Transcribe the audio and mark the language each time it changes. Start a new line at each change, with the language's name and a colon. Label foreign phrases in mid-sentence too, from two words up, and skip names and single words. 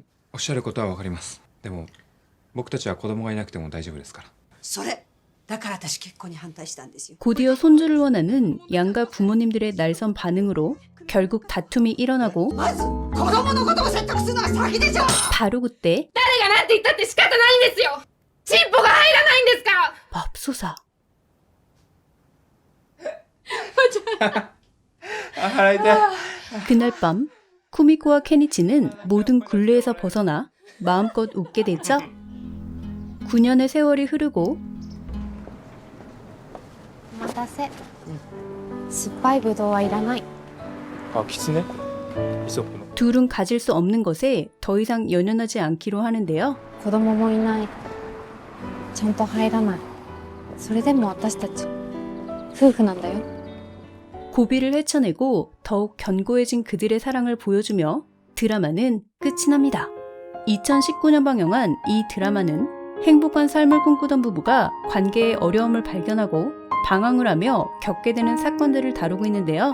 Japanese: おっしゃることはわかりますでも僕たちは子供がいなくても大丈夫ですからそれだから私結婚に反対したんですよ。
Korean: 곧이어 손주를 원하는 양가 부모님들의 날선 반응으로 결국 다툼이 일어나고
Japanese: まず子供のことを説得するのが先でしょ。
Korean: 바로 그때
Japanese: 誰がなんて言ったって仕方ないんですよ。チンポが入らないんですから。
Korean: 맙소사.
Japanese: 払いたい
Korean: 그날 밤 쿠미코와 케니치는 모든 굴레에서 벗어나 마음껏 웃게 되죠. 9년의 세월이 흐르고
Japanese: お待たせ。酸っぱいぶどうはいらない。あキツネイソップの
Korean: 둘은 가질 수 없는 것에 더 이상 연연하지 않기로 하는데요.
Japanese: 子供もいない。ちゃんと入らない。それでも私たち夫婦なんだよ。
Korean: 고비를 헤쳐내고 더욱 견고해진 그들의 사랑을 보여주며 드라마는 끝이 납니다. 2019년 방영한 이 드라마는 행복한 삶을 꿈꾸던 부부가 관계의 어려움을 발견하고 방황을 하며 겪게 되는 사건들을 다루고 있는데요.